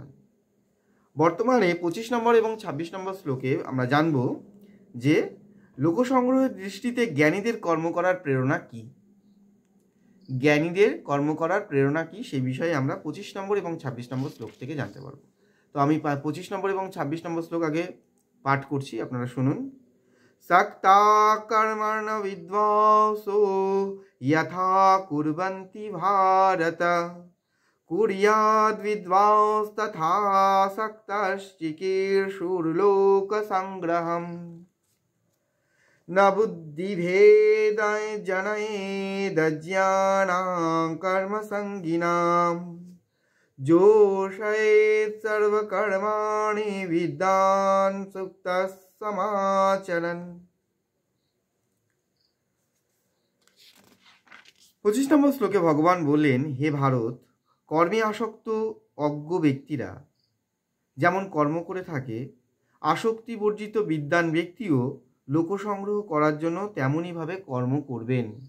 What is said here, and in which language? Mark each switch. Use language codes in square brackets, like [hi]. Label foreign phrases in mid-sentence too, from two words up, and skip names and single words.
[bn] বর্তমানে ২৫ নম্বর এবং ২৬ নম্বর শ্লোকে আমরা জানব যে লোকসংগ্রহের দৃষ্টিতে জ্ঞানীদের কর্ম করার প্রেরণা কী। জ্ঞানীদের কর্ম করার প্রেরণা কী সেই বিষয়ে আমরা ২৫ নম্বর এবং ২৬ নম্বর শ্লোক থেকে জানতে পারব। তো আমি ২৫ নম্বর এবং ২৬ নম্বর শ্লোক আগে পাঠ করছি, আপনারা শুনুন। [sa] सक्ता कर्मण्य विद्वांसो यथा कुर्वन्ति भारत कुर्याद् विद्वांस तथा सक्तश्चिकीर्षुर्लोकसंग्रहम् न बुद्धिभेद जनयेदज्ञानां कर्मसंगिनां जोषयेत् सर्वकर्माणि विद्वान् सुक्तः समाचरन्। [bn] ২৫ নম্বর শ্লোকে ভগবান বললেন, হে ভারত, কর্মে আসক্ত অজ্ঞ ব্যক্তিরা যেমন কর্ম করে থাকে, আসক্তি বর্জিত বিদ্বান ব্যক্তিও লোকসংগ্রহ করার জন্য তেমনইভাবে কর্ম করবেন।